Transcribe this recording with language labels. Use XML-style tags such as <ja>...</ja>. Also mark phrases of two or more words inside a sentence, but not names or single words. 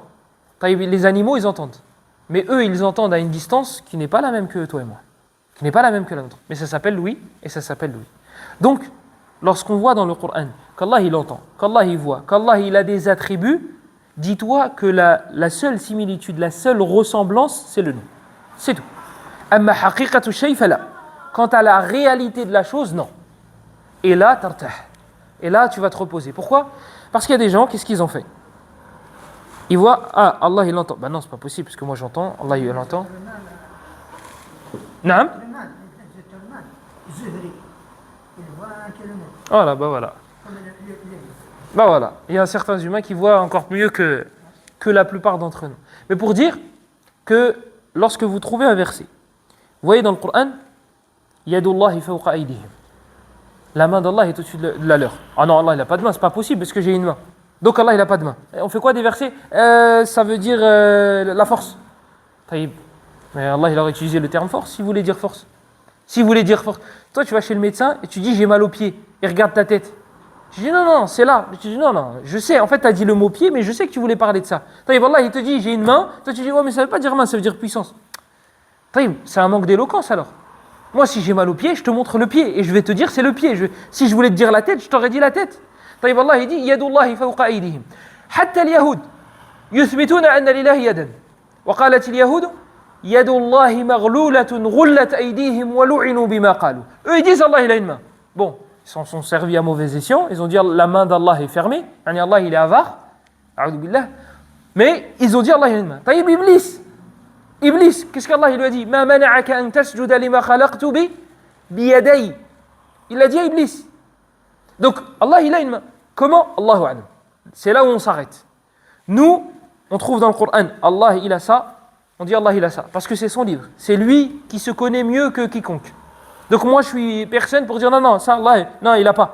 <fr>Les animaux, ils entendent. Mais eux, ils entendent à une distance qui n'est pas la même que toi et moi. Qui n'est pas la même que la nôtre. Mais ça s'appelle l'ouïe et ça s'appelle l'ouïe. Donc, lorsqu'on voit dans le Coran qu'Allah il entend, qu'Allah il voit, qu'Allah il a des attributs, dis-toi que la seule similitude, la seule ressemblance, c'est le nom. C'est tout.</fr> <ar>أما حقيقة الشيء فلا.</ar> <fr>Quant à la réalité de la chose, non. Et là, tartah. Et là, tu vas te reposer. Pourquoi? Parce qu'il y a des gens, qu'est-ce qu'ils ont fait? Ils voient, ah, Allah il entend. Ben non, c'est pas possible, parce que moi j'entends, Allah il entend. Naam? Voilà, bah voilà. Bah voilà. Il y a certains humains qui voient encore mieux que la plupart d'entre nous. Mais pour dire que lorsque vous trouvez un verset, vous voyez dans le Coran,</fr> <ar>يد الله فوق أيديهم.</ar> <fr>La main d'Allah est au-dessus de la leur. Ah non, Allah il n'a pas de main, c'est pas possible parce que j'ai une main. Donc Allah il n'a pas de main. Et on fait quoi des versets? Ça veut dire la force. Taïb. Mais Allah il aurait utilisé le terme force s'il voulait dire force. S'il voulait dire force. Toi tu vas chez le médecin et tu dis j'ai mal au pied. Il regarde ta tête. Je dis non, c'est là. Tu dis non, je sais. En fait tu as dit le mot pied mais je sais que tu voulais parler de ça. Taïb, Allah il te dit j'ai une main. Toi tu dis ouais mais ça veut pas dire main, ça veut dire puissance. Taïb, c'est un manque d'éloquence alors. Moi si j'ai mal au pied je te montre le pied et je vais te dire c'est le pied. Si je voulais te dire la tête je t'aurais dit la tête.</fr> <ar>طيب الله يدي يد الله فوق أيديهم حتى اليهود يثبتون أن لله يدا وقالت اليهود يد الله مغلولة غلت أيديهم ولعنوا بما قالوا.</ar> <fr>Eux ils disent Allah il a une main. Bon, ils s'en sont servis à mauvais escient, ils ont dit la main d'Allah est fermée, يعني Allah il est avare.</fr> <ar>أعوذ بالله.</ar> <fr>Mais ils ont dit Allah il a une main. Taïb Iblis, qu'est-ce qu'Allah il lui a dit?</fr> <ar>ما منعك أن تسجد لما خلقت بيدي.</ar> <fr>Il a dit à Iblis. Donc Allah il a une main. Comment?</fr> <ar>الله أعلم.</ar> <fr>C'est là où on s'arrête. Nous, on trouve dans le Coran, Allah il a ça, on dit Allah il a ça, parce que c'est son livre. C'est lui qui se connaît mieux que quiconque. Donc moi je suis personne pour dire non, ça Allah, non il a pas.</fr>